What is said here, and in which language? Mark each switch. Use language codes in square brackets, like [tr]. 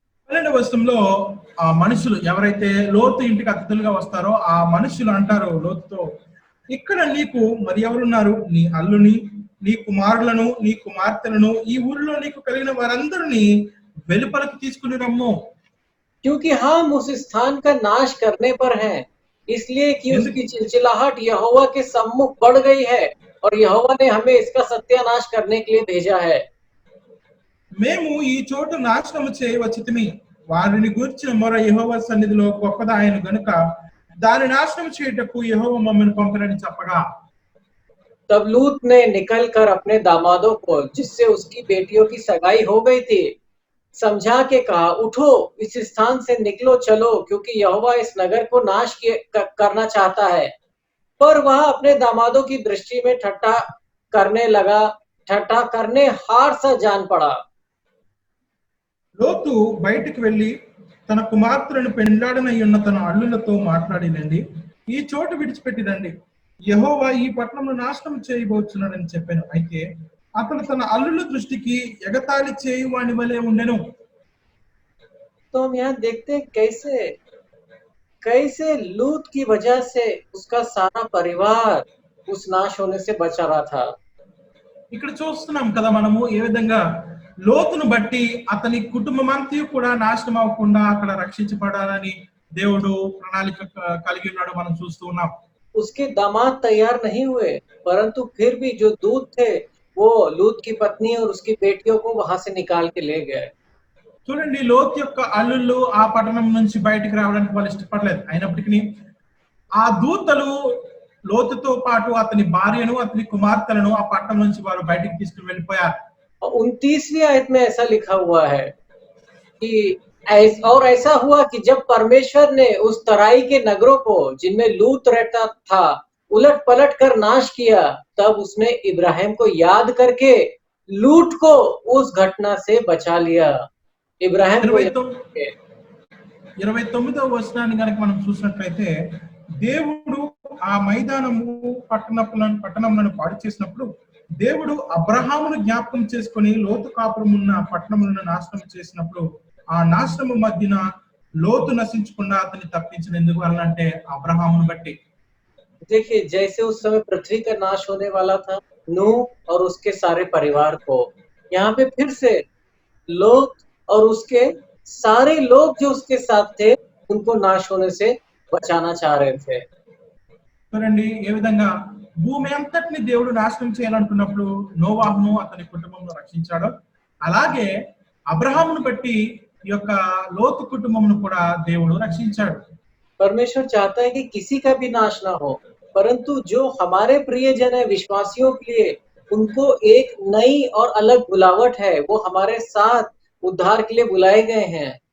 [te] 12వ వచనంలో ఆ మనుషులు ఎవరైతే లోతు ఇంటికి అతిథులుగా వస్తారో ఆ మనుషులు అంటారు లోతుతో, ఇక్కడ నీకు మరి ఎవరున్నారు, నీ అల్లుని, నీ కుమారులను, నీ కుమార్తెలను, ఈ ఊరిలో నీకు కలిగిన వారందరినీ వెలుపలకు తీసుకుని రమ్ము, [hi] क्योंकि हम उस स्थान का नाश करने पर हैं, इसलिए कि [te] ఎందుకు [hi] उसकी चिलचिलाहट यहोवा के सम्मुख बढ़ गई है और यहोवा ने हमें इसका सत्यानाश करने के लिए भेजा है। [te] మేము ఈ చోటు నాశనము చేయవచ్చితిమి వారిని గూర్చిన మొర యెహోవా సన్నిధిలో గొప్పదాయను గనుక దాని నాశనం చేయుటకు యెహోవా మమ్మల్ని పంపినని చెప్పగా [hi] तब लूत ने निकलकर अपने दामादों को, जिससे उसकी बेटियों की सगाई हो गई थी, समझा के कहा, उठो, इस स्थान से निकलो, चलो, क्योंकि यहोवा इस नगर को करना चाहता है। पर वह अपने दामादों की दृष्टि में ठट्ठा करने हार सा जान पड़ा। [te] లోతు బయటికి వెళ్లి తన కుమార్తెలను పెండ్లాడనై ఉన్న తన అల్లులతో మాట్లాడినండి ఈ చోటు విడిచిపెట్టి రండి యెహోవా ఈ పట్టణంలో నాశనం చేయబోతున్నాడని చెప్పాను అయితే అతను తన అల్లుల దృష్టికి ఎగతాళి చేయువాని వలె ఉండెను [hi] तो हम यहाँ देखते हैं कैसे कैसे लूत की वजह से उसका सारा परिवार उस नाश होने से बचा रहा था। [te] ఇక్కడ చూస్తున్నాం కదా మనము ఏ విధంగా లోతును బట్టి అతని కుటుంబం అంతా కూడా నాశనం అవ్వకుండా అక్కడ రక్షించబడాలని దేవుడు ప్రణాళిక కలిగి ఉన్నాడు మనం చూస్తూ ఉన్నాం [hi] उसके दामाद तैयार नहीं हुए, परंतु फिर भी जो दूत थे वो लूत की पत्नी और उसकी बेटियों को वहां से निकाल के ले गए। [te] చూడండి లోతు యొక్క అల్లుళ్ళు ఆ పట్టణం నుంచి బయటికి రావడానికి వాళ్ళు ఇష్టపడలేదు అయినప్పటికీ ఆ దూతలు లోతుతో పాటు అతని భార్యను అతని కుమార్తెలను ఆ పట్టణం నుంచి వారు బయటికి తీసుకుని వెళ్ళిపోయారు [hi] 29वीं आयत में ऐसा लिखा हुआ है कि और ऐसा हुआ कि जब परमेश्वर ने उस तराई के नगरों को जिनमें लूत रहता था उलट पलट कर नाश किया, तब उसने इब्राहिम को याद करके लूत को उस घटना से बचा लिया। इब्राहिम को याद करके [te] 29వ వచనాన్ని కనుక మనం చూసినట్లయితే దేవుడు ఆ మైదానము పట్టణములను పాడు చేసినప్పుడు దేవుడు అబ్రహామును జ్ఞాపకం చేసుకొని లోతు కాపురం ఉన్న పట్టణములను నాశనం చేసినప్పుడు ఆ నాశనము మధ్యన లోతు నశించకుండా అతన్ని తప్పించిన ఎందుకు అంటే అబ్రహామును బట్టి [hi] देखिए जैसे उस समय पृथ्वी का नाश होने वाला था नूह और उसके सारे परिवार को, यहाँ पे फिर से लोत और उसके सारे लोग जो उसके साथ थे उनको नाश होने से बचाना चाह रहे थे। [te] చూడండి ఏ విధంగా భూమి అంతటిని దేవుడు నాశనం చేయాలనుకున్నప్పుడు నోవాహును అతని కుటుంబంలో రక్షించాడు అలాగే అబ్రహామును బట్టి ఈ యొక్క లోతు కుటుంబమును కూడా దేవుడు రక్షించాడు [hi] परमेश्वर चाहता है कि किसी का भी नाश ना हो, परंतु जो हमारे प्रियजन है विश्वासियों के लिए उनको एक नई और अलग बुलावट है, वो हमारे साथ उद्धार के लिए बुलाए गए हैं।